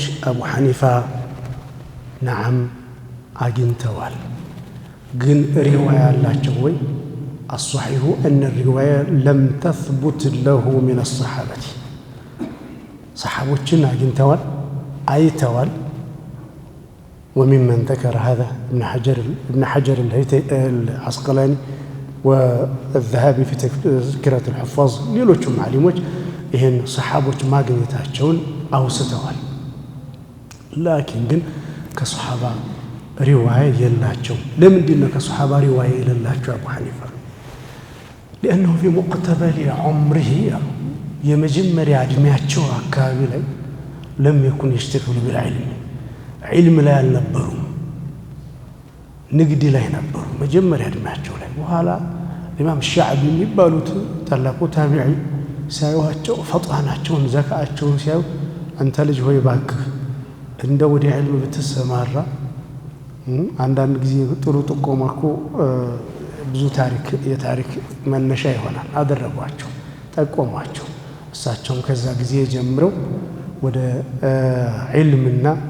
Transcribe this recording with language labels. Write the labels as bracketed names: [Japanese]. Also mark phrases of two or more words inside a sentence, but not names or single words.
[Amharic] አቡ ሐኒፋ ነዓም አግኝተዋል። ግን ሪዋያ አላቸው ወይ? [Arabic] الصحيح أن رواية لم تثبت له من الصحابة። [Amharic] ሰሓቦችን አግኝተዋል፣ አይተዋል። [Arabic] وممن ذكر هذا ابن حجر العسقلاني والذهبي في تذكرة الحفاظ [Amharic] ሌሎችም ዓሊሞች ይሄን ሰሓቦች ማግኘታቸውን አውስተዋል። ላኪን ግን ከሰሓባ ሪዋያ የላቸው። ለምንድን ነው ከሰሓባ ሪዋያ የሌላቸው? [Arabic] አቡ ሐኒፋ لأنه في مقتبل عمره [Amharic] የመጀመሪያ እድሜያቸው አካባቢ ላይ [Arabic] لم يكن يشتغل بالعلم [Amharic] علم ላይ አልነበሩም፣ ንግድ ላይ ነበሩ መጀመሪያ እድሜያቸው ላይ። በኋላ ኢማም ሻዕቢ የሚባሉት ታላቁ ታቢዒ ሲያዩዋቸው ፈጣናቸውን ዘካቸውን ሲያዩ አንተ ልጅ ሆይ እባክህ እንደ ወደ ዕልም ብትሰማራ አንዳንድ ጊዜ ጥሩ ጥቆማ እኮ ብዙ የታሪክ መነሻ ይሆናል አደረጓቸው፣ ጠቆሟቸው። እሳቸውም ከዛ ጊዜ ጀምረው ወደ ዕልምና